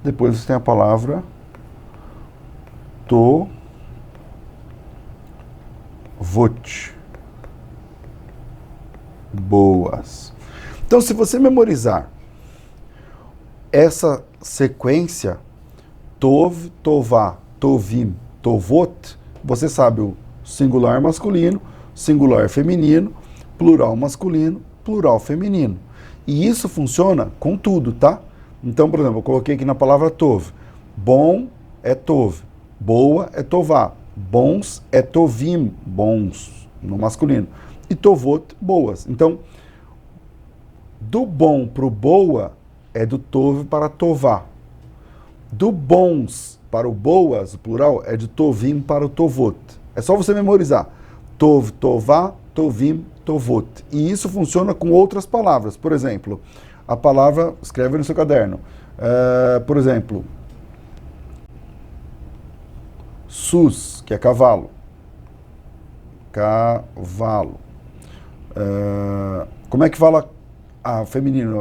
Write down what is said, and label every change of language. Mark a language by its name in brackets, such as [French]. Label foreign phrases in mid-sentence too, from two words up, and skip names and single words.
[Portuguese] Depois você tem a palavra tovot. Boas. Então, se você memorizar essa sequência, [Hebrew] טוב טובה טובים טובות, [Portuguese] você sabe o singular masculino, singular feminino, plural masculino, plural feminino. E isso funciona com tudo, tá? Então, por exemplo, eu coloquei aqui na palavra tov. Bom é tov, boa é tová, bons é tovim, bons, no masculino, e tovot, boas. Então, do bom para o boa é do tov para tová. Do bons para o boas, o plural, é de tovim para o tovot. É só você memorizar. [Hebrew] טוב טובה טובים טובות. [Portuguese] E isso funciona com outras palavras. Por exemplo, a palavra, escreve no seu caderno. Por exemplo, sus, que é cavalo. Cavalo. Como é que fala feminino?